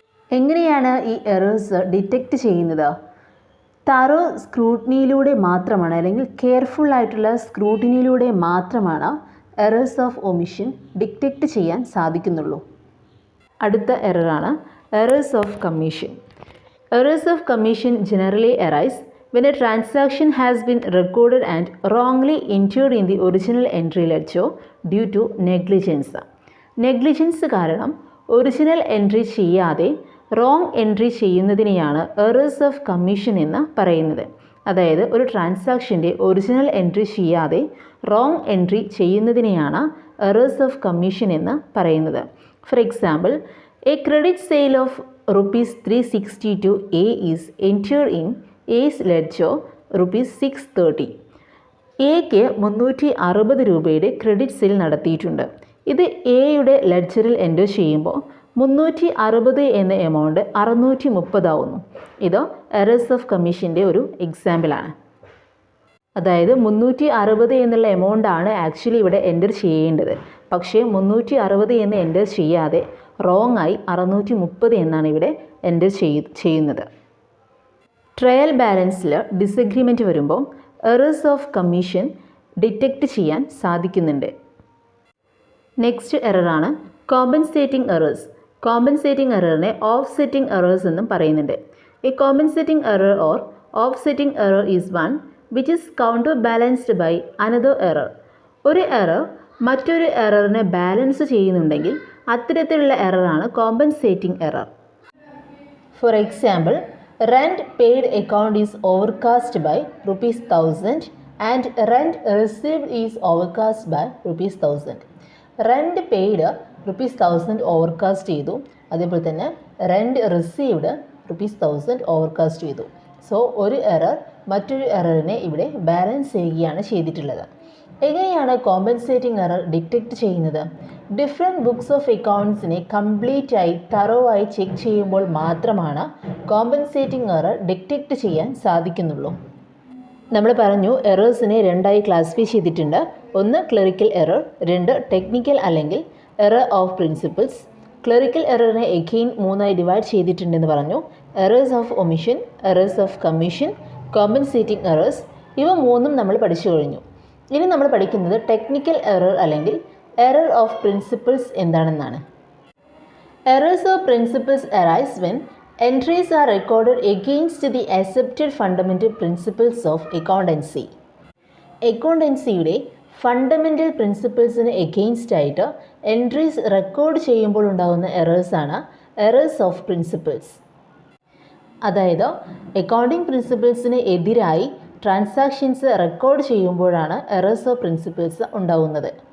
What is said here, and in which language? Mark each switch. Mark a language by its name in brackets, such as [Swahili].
[Malayalam] എങ്ങനെയാണ് ഈ errors detect ചെയ്യുന്നത്? തറോ സ്ക്രൂട്ടിനിയിലൂടെ മാത്രമാണ് അല്ലെങ്കിൽ കെയർഫുൾ ആയിട്ടുള്ള സ്ക്രൂട്ടിനിയിലൂടെ മാത്രമാണ് എറേഴ്സ് ഓഫ് ഒമിഷൻ ഡിറ്റക്റ്റ് ചെയ്യാൻ സാധിക്കുന്നുള്ളൂ. അടുത്ത എററാണ് [English] Errors of commission. Errors of commission generally arise when a transaction has been recorded and wrongly entered in the original entry ledger due to negligence. [Malayalam] Negligence കാരണം original entry ചെയ്യാതെ wrong entry ചെയ്യുന്നതിനെയാണ് errors of commission എന്ന് പറയുന്നത്. അതായത് ഒരു ട്രാൻസാക്ഷൻ്റെ original entry ചെയ്യാതെ wrong entry ചെയ്യുന്നതിനെയാണ് errors of commission എന്ന് പറയുന്നത്. [English] For example, a credit sale of ₹360 to A is entered in A's ledger ₹630. [Malayalam] എക്ക് 360 രൂപയുടെ ക്രെഡിറ്റ് സെയിൽ നടത്തിയിട്ടുണ്ട്. ഇത് എയുടെ ലെഡ്ജറിൽ എൻ്റർ ചെയ്യുമ്പോൾ 360 എന്ന എമൗണ്ട് 630 ആവുന്നു. ഇത് എറേഴ്സ് ഓഫ് കമ്മീഷൻ്റെ ഒരു എക്സാമ്പിളാണ്. അതായത് 360 എന്നുള്ള എമൗണ്ടാണ് ആക്ച്വലി ഇവിടെ എൻ്റർ ചെയ്യേണ്ടത്. പക്ഷേ 360 എന്ന് എൻ്റർ ചെയ്യാതെ റോങ് ആയി 630 എന്നാണ് ഇവിടെ എൻ്റർ ചെയ്യുന്നത്. ട്രയൽ ബാലൻസിൽ ഡിസഗ്രിമെൻറ്റ് വരുമ്പോൾ എറേഴ്സ് ഓഫ് കമ്മീഷൻ ഡിറ്റക്റ്റ് ചെയ്യാൻ സാധിക്കുന്നുണ്ട്. Next എററാണ് compensating errors. Compensating എററിനെ offsetting errors എന്നും പറയുന്നുണ്ട്. [English] A compensating error or offsetting error is one which is counter balanced by another error. [Malayalam] ഒരു എറർ മറ്റൊരു എററിനെ ബാലൻസ് ചെയ്യുന്നുണ്ടെങ്കിൽ അത്തരത്തിലുള്ള എററാണ് compensating error. [English] For example, rent paid account is overcast by ₹1000 and rent received is overcast by ₹1000. rent paid ₹1000 overcast [Malayalam] ചെയ്തു, അതേപോലെ തന്നെ [English] rent received ₹1000 overcast [Malayalam] ചെയ്തു. So ഒരു error മറ്റൊരു എററിനെ ഇവിടെ ബാലൻസ് ചെയ്യുകയാണ് ചെയ്തിട്ടുള്ളത്. എങ്ങനെയാണ് കോമ്പൻസേറ്റിംഗ് എറർ ഡിറ്റക്റ്റ് ചെയ്യുന്നത്? ഡിഫറെൻറ്റ് ബുക്സ് ഓഫ് അക്കൗണ്ട്സിനെ കംപ്ലീറ്റ് ആയി തറോവായി ചെക്ക് ചെയ്യുമ്പോൾ മാത്രമാണ് കോമ്പൻസേറ്റിംഗ് എറർ ഡിറ്റക്റ്റ് ചെയ്യാൻ സാധിക്കുന്നുള്ളൂ. നമ്മൾ പറഞ്ഞു എറേഴ്സിനെ രണ്ടായി ക്ലാസിഫൈ ചെയ്തിട്ടുണ്ട്. ഒന്ന് ക്ലറിക്കൽ എറർ, രണ്ട് ടെക്നിക്കൽ അല്ലെങ്കിൽ error of principles. Clerical എററിനെ again മൂന്നായി ഡിവൈഡ് ചെയ്തിട്ടുണ്ടെന്ന് പറഞ്ഞു. Errors of omission, errors of commission, compensating errors. ഇവ മൂന്നും നമ്മൾ പഠിച്ചു കഴിഞ്ഞു. ഇനി നമ്മൾ പഠിക്കുന്നത് ടെക്നിക്കൽ എറർ അല്ലെങ്കിൽ എറർ ഓഫ് പ്രിൻസിപ്പിൾസ് എന്താണെന്നാണ്. [English] Errors of principles arise when entries are recorded against the accepted fundamental principles of accountancy. [Malayalam] അക്കൗണ്ടൻസിയുടെ fundamental പ്രിൻസിപ്പിൾസിന് against ആയിട്ട് എൻട്രീസ് റെക്കോർഡ് ചെയ്യുമ്പോൾ ഉണ്ടാകുന്ന എറേഴ്സാണ് എറേഴ്സ് ഓഫ് പ്രിൻസിപ്പിൾസ്. അതായത് അക്കൗണ്ടിങ് പ്രിൻസിപ്പിൾസിന് എതിരായി ട്രാൻസാക്ഷൻസ് റെക്കോർഡ് ചെയ്യുമ്പോഴാണ് എറേഴ്സ് ഓഫ് പ്രിൻസിപ്പിൾസ് ഉണ്ടാകുന്നത്.